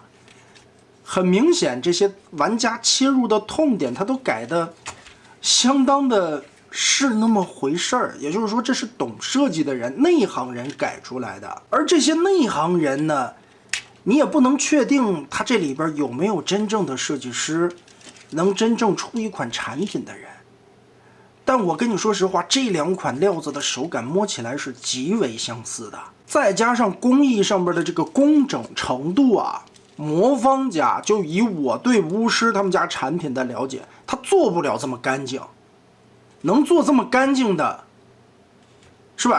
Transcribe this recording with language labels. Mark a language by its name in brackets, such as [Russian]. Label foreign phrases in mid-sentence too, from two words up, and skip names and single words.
[Chinese] 很明顯，這些玩家切入的痛點，它都改的相當的是那麼回事兒。也就是說，這是懂設計的人、內行人改出來的。而這些內行人呢，你也不能確定他這裡邊有沒有真正的設計師，能真正出一款產品的人。但我跟你說實話，這兩款料子的手感摸起來是極為相似的，再加上工藝上面的這個工整程度啊。魔方家就以我對巫師他們家產品的了解，他做不了這麼乾淨，能做這麼乾淨的，是吧？